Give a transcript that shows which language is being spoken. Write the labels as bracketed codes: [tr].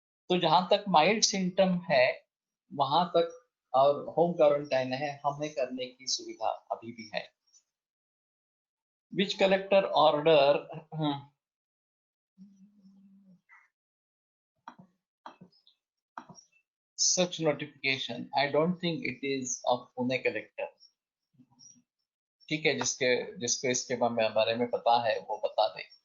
[hi] तो जहां तक माइल्ड सिम्टम है वहां तक और होम क्वारंटाइन है, हमें करने की सुविधा अभी भी है। [en] Which collector order such notification? I don't think it is of Pune collector. [hi] ठीक है, जिसको इसके बारे में पता है वो बता दे।